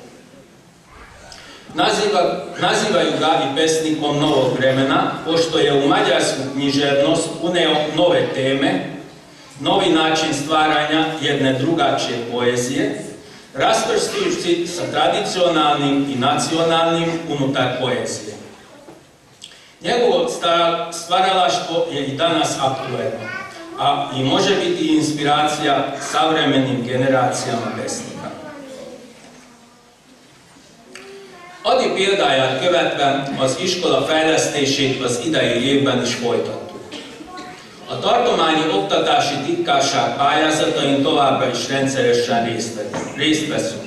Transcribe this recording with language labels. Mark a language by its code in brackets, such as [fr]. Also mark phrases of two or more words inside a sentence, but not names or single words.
[sr] Nazivaju ga i pesnikom novog vremena, pošto je u mađarsku književnost uneo nove teme, novi način stvaranja jedne drugačije poezije, raskrstujući sa tradicionalnim i nacionalnim unutar poezije. Njegovo stvaralaštvo je i danas aktuelno, a i može biti inspiracija savremenim generacijama pesnika. [hu] Ady példáját követve az iskola fejlesztését az idei évben is folytattuk. A tartományi oktatási titkárság pályázatain továbbra is rendszeresen részt veszünk.